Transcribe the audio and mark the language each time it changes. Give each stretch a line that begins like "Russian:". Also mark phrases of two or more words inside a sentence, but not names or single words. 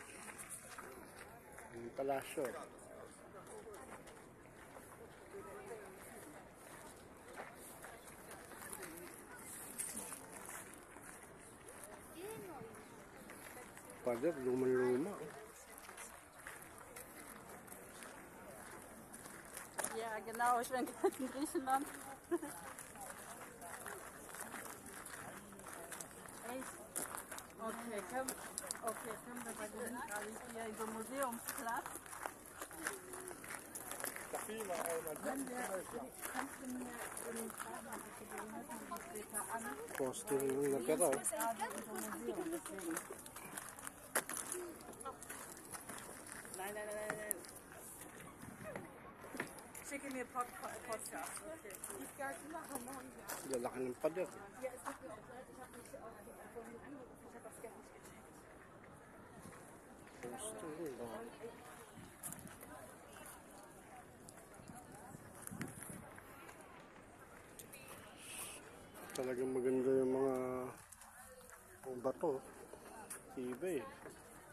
Filipino: Yung palasyo. Pader, luma-luma.
German: Ja, genau, ich bin gerade in Griechenland. Echt? Okay, können wir bei dir gerade hier über Museumsplatz? Kannst du mir den Fahrrad bitte geben? Hört man das später an?
Filipino: Poste yung nakita.
German: Gerade über Museum, deswegen. Nein. Schicke mir Podcast. Okay.
Filipino: Lalaki ng pader.
German: Ja, es tut mir auch leid, ich habe mich auch vorhin angerufen, ich habe das gar nicht gecheckt.
Filipino: Poste yun. Talagang maganda yung mga bato. Iba eh.